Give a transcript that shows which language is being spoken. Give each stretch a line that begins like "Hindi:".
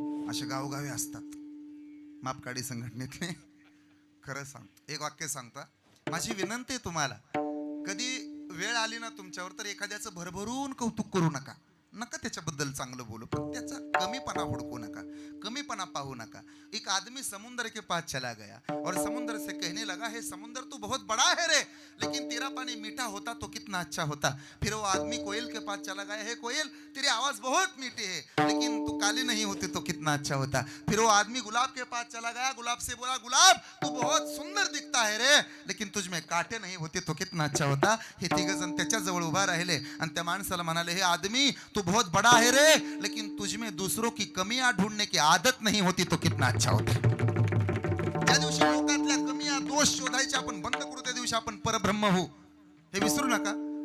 Marathi: असे गावगावे असतात मापकाडी संघटनेतले. खरं सांगतो, एक वाक्य सांगता. माझी विनंती आहे तुम्हाला, कधी वेळ आली ना तुमच्यावर तर एखाद्याचं भरभरून कौतुक करू नका. नका त्याच्याबद्दल चांगलं बोलू, पण त्याचा कमीपणा हुडकू नका, कमीपणा पाहू नका.
Hindi: एक आदमी समुद्र के पास चला गया और समुद्र से कहने लगा, हे समुद्र तू बहुत बड़ा है रे, लेकिन तेरा पानी मीठा होता तो कितना अच्छा होता. फिर वो आदमी कोयल के पास चला गया, हे कोयल तेरी आवाज बहुत मीठी है, लेकिन तू काली नहीं होती तो कितना अच्छा होता. फिर वो आदमी गुलाब के पास चला गया, गुलाब से बोला, गुलाब तू बहुत सुंदर दिखता है रे, लेकिन तुझ में कांटे नहीं होते तो कितना अच्छा होता.
Marathi: हे तिघजण त्याच्या जवळ उभा राहिले आणि त्या माणसाला म्हणाले,
Hindi: हे आदमी तू बहुत बड़ा है रे, लेकिन तुझ में दूसरों की कमियां ढूंढने की आदत नहीं होती तो कितना अच्छा होता.
Marathi: ज्या दिवशी लोकांतल्या कमियां दोष शोधायचे आपण बंद करू, त्या दिवशी आपण परब्रह्म होऊ, हे विसरू नका.